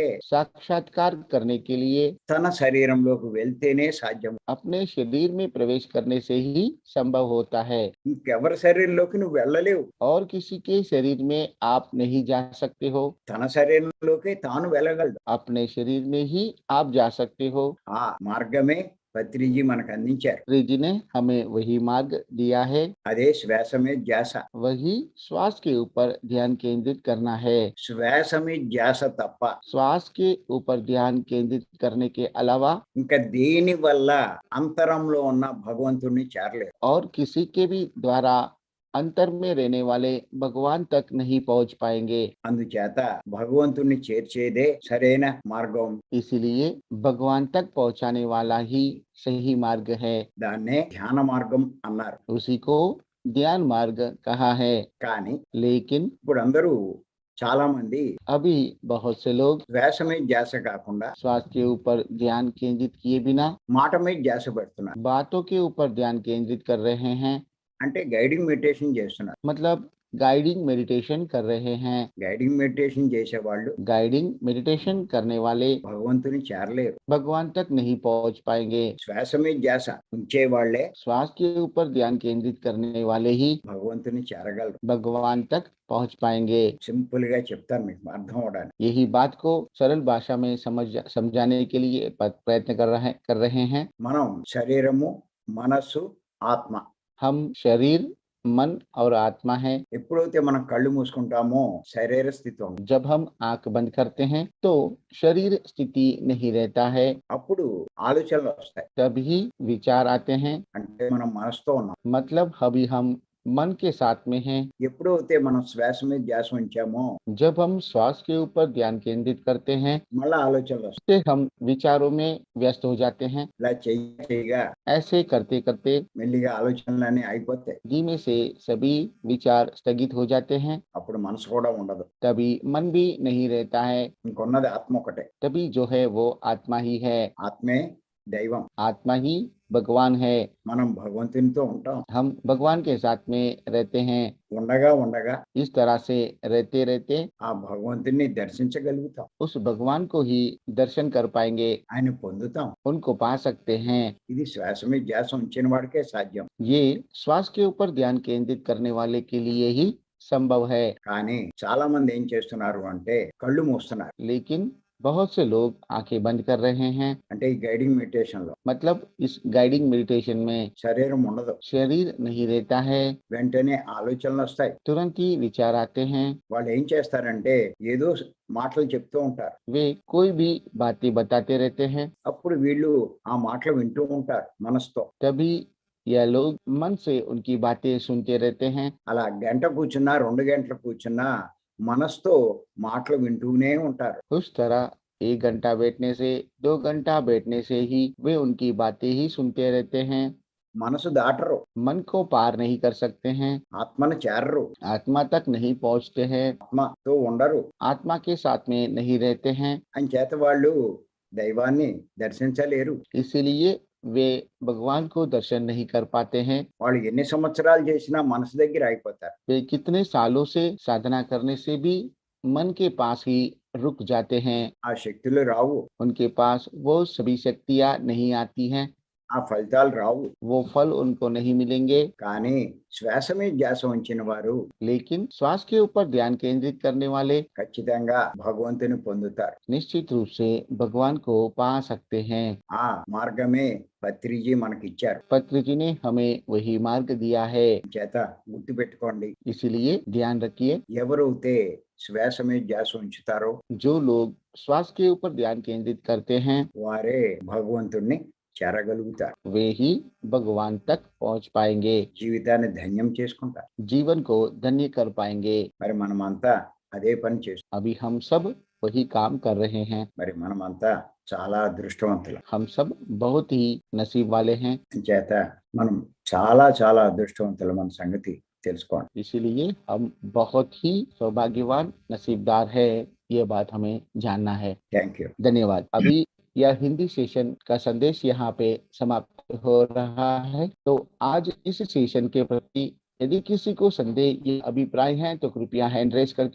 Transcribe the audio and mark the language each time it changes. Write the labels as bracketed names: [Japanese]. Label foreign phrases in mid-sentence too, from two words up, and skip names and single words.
[Hindi] साक्षात्कार करने के लिए [Telugu] తన శరీరంలోకి వెళ్తేనే సాధ్యం. [Hindi] अपने शरीर में प्रवेश करने से ही संभव होता है। [Telugu] ఇంకెవరి శరీరంలోకి నువ్వు వెళ్ళలేవు. [Hindi] और किसी के शरीर में आप नहीं जा सकते हो, [Telugu] తన శరీరంలోకి తాను వెళ్ళగలడు. [Hindi] अपने शरीर में ही आप जा सकते हो। [Telugu] ఆ మార్గమే పత్రిజీ మనకు అందించారు. [Hindi] श्री जी ने हमें वही मार्ग दिया है, [Telugu] అదే శ్వాస మీద ధ్యాస. [Hindi] वही श्वास के ऊपर ध्यान केंद्रित करना है। [Telugu] శ్వాస మీద ధ్యాస తప్ప [Hindi] श्वास के ऊपर ध्यान केंद्रित करने के अलावा [Telugu] ఇంకా దేని వల్ల అంతరంలో ఉన్న భగవంతుడిని చేరలేరు. [Hindi] और किसी के भी द्वारा अंतर में रहने वाले भगवान तक नहीं पहुंच पाएंगे। [Telugu] అందుచేత భగవంతుడిని చేర్చేదే సరైన మార్గం. [Hindi] इसीलिए भगवान तक पहुंचाने वाला ही सही मार्ग है, [Telugu] దాన్నే ధ్యాన మార్గం అన్నారు. [Hindi] उसी को ध्यान मार्ग कहा है। [Telugu] కానీ [Hindi] लेकिन [Telugu] ఇప్పుడు అందరూ చాలా మంది [Hindi] अभी बहुत से लोग [Telugu] శ్వాస మీద ధ్యాస కాకుండా [Hindi] श्वास के ऊपर ध्यान केंद्रित किए बिना [Telugu] మాట మీద ధ్యాస పెడుతున్నారు. [Hindi] बातों के ऊपर ध्यान केंद्रित कर रहे हैं, [Telugu] అంటే [English] guiding meditation [Telugu] చేస్తున్నారు. [Hindi] मतलब [English] guiding meditation [Hindi] कर रहे हैं। [English] guiding meditation [Telugu] చేసేవాళ్ళు [English] guiding meditation [Hindi] करने वाले [Telugu] భగవంతుని చేరలేరు. [Hindi] भगवान तक नहीं पहुंच पाएंगे। [Telugu] శ్వాస మీద ధ్యాస ఉంచే వాళ్ళే [Hindi] श्वास के ऊपर ध्यान केंद्रित करने वाले ही [Telugu] భగవంతుని చేరగలరు. [Hindi] भगवान तक पहुंच पाएंगे। [Telugu] సింపుల్ గా చెప్తాను మీకు అర్థం అవడానికి. [Hindi] यही बात को सरल भाषा में समझाने के लिए प्रयत्न कर रहे हैं। [Telugu] మనం శరీరము, మనస్సు, ఆత్మ. [Hindi] हम शरीर, मन और आत्मा है। [Telugu] ఎప్పుడైతే మనం కళ్ళు మూసుకుంటామో శరీర స్థితి ఉంది. [Hindi] जब हम आंख बंद करते हैं तो शरीर स्थिति नहीं रहता है, [Telugu] అప్పుడు ఆలోచనలు వస్తాయి. [Hindi] तभी विचार आते हैं, [Telugu] అంటే మనం మనసుతో ఉన్నాం. [Hindi] मतलब अभी हम मन के साथ में हैं। [Telugu] ఎప్పుడైతే మనం శ్వాస మీద ధ్యాస ఉంచామో [Hindi] जब हम श्वास के ऊपर ध्यान केंद्रित करते हैं [Telugu] మళ్ళా ఆలోచనలు వస్తాయి. [Hindi] तो हम विचारों में व्यस्त हो जाते हैं। [Telugu] ఇలా చేయగా [Hindi] ऐसे करते करते [Telugu] మెల్లిగా ఆలోచనలన్నీ అయిపోతాయి. [Hindi] धीमे से सभी विचार स्थगित हो जाते हैं, [Telugu] అప్పుడు మనసు కూడా ఉండదు. [Hindi] तभी मन भी नहीं रहता है, [Telugu] ఇంకొన్నది ఆత్మ ఒకటే. [Hindi] तभी जो है वो आत्मा ही है। [Telugu] ఆత్మే దైవం. [Hindi] आत्मा ही भगवान है। [Telugu] మనం భగవంతునితో ఉంటాం. [Hindi] हम भगवान के साथ में रहते हैं। [Telugu] ఉండగా ఉండగా [Hindi] इस तरह से रहते रहते [Telugu] ఆ భగవంతుని దర్శించగలుగుతాం. [Hindi] उस भगवान को ही दर्शन कर पाएंगे, [Telugu] ఆయన పొందుతాం. [Hindi] उनको पा सकते हैं। [Telugu] ఇది శ్వాస మీద ధ్యాస ఉంచిన వాడికే సాధ్యం. [Hindi] ये श्वास के ऊपर ध्यान केंद्रित करने वाले के लिए ही संभव है। [Telugu] కానీ చాలా మంది ఏం చేస్తున్నారు అంటే కళ్ళు మూస్తున్నారు. [Hindi] लेकिन बहुत से लोग आंखें बंद कर रहे हैं। [Telugu] అంటే ఈ [English] guiding meditation [Telugu] లో [Hindi] मतलब इस [English] guiding meditation [Hindi] में [Telugu] శరీరం ఉండదు. [Hindi] शरीर नहीं रहता है, [Telugu] వెంటనే ఆలోచనలు వస్తాయి. [Hindi] तुरंत ही विचार आते हैं। [Telugu] వాళ్ళు ఏం చేస్తారంటే ఏదో మాటలు చెప్తూ ఉంటారు. [Hindi] वे कोई भी बातें बताते रहते हैं। [Telugu] అప్పుడు వీళ్ళు ఆ మాటలు వింటూ ఉంటారు మనసుతో. [Hindi] तभी यह लोग मन से उनकी बातें सुनते रहते हैं। [Telugu] అలా గంట కూర్చున్నా 2 గంటలు కూర్చున్నా మనసుతో మాటలు వింటూనే ఉంటారు. [Hindi] उस तरह 1 घंटा बैठने से 2 घंटा बैठने से ही वे उनकी बातें ही सुनते रहते हैं। [Telugu] మనసు దాటరు. [Hindi] मन को पार नहीं कर सकते हैं, [Telugu] ఆత్మను చేరరు. [Hindi] आत्मा तक नहीं पहुंचते हैं, [Telugu] ఆత్మతో ఉండరు. [Hindi] आत्मा के साथ में नहीं रहते हैं। [Telugu] అంచేత వాళ్ళు దైవాన్ని దర్శించలేరు. [Hindi] इसीलिए वे भगवान को दर्शन नहीं कर पाते हैं। [Telugu] వాళ్ళు ఎన్ని సంవత్సరాలు చేసినా మనసు దగ్గర ఆగిపోతారు. [Hindi] वे कितने सालों से साधना करने से भी मन के पास ही रुक जाते हैं। [Telugu] ఆ శక్తులు రావు. [Hindi] उनके पास वो सभी शक्तियाँ नहीं आती हैं, [Telugu] ఆ ఫలితాలు రావు. [Hindi] वो फल उनको नहीं मिलेंगे। [Telugu] కానీ శ్వాస మీద ధ్యాస ఉంచిన వారు [Hindi] लेकिन श्वास के ऊपर ध्यान केंद्रित करने वाले [Telugu] ఖచ్చితంగా భగవంతుని పొందుతారు. [Hindi] निश्चित रूप से भगवान को पा सकते हैं। [Telugu] ఆ మార్గమే పత్రిజీ మనకిచ్చారు. [Hindi] पत्र जी ने हमें वही मार्ग दिया है। [Telugu] చేత గుర్తుపెట్టుకోండి, [Hindi] इसलिए ध्यान रखिए, [Telugu] ఎవరైతే శ్వాస మీద ధ్యాస ఉంచుతారో [Hindi] जो लोग श्वास के ऊपर ध्यान केंद्रित करते हैं [Telugu] వారే భగవంతుణ్ణి చేరగలుగుతారు. [Hindi] वे ही भगवान तक पहुंच पाएंगे, [Telugu] జీవితాన్ని ధన్యం చేసుకుంటారు. [Hindi] जीवन को धन्य कर पाएंगे। [Telugu] మరి మనమంతా అదే పని చేస్తాం. [Hindi] अभी हम सब वही काम कर रहे हैं। [Telugu] మరి మనమంతా చాలా అదృష్టవంతులం. [Hindi] हम सब बहुत ही नसीब वाले हैं। [Telugu] చేత మనం చాలా చాలా అదృష్టవంతులం మన సంగతి తెలుసుకోండి. [Hindi] इसीलिए हम बहुत ही सौभाग्यवान नसीबदार है, ये बात हमें जानना है। [English] thank you. [Hindi] धन्यवाद। अभी यह हिंदी सेशन का संदेश यहाँ पे समाप्त हो रहा है। तो आज इस सेशन के प्रति यदि किसी को संदेह या अभिप्राय है तो कृपया [English] hand raise [Hindi] करके।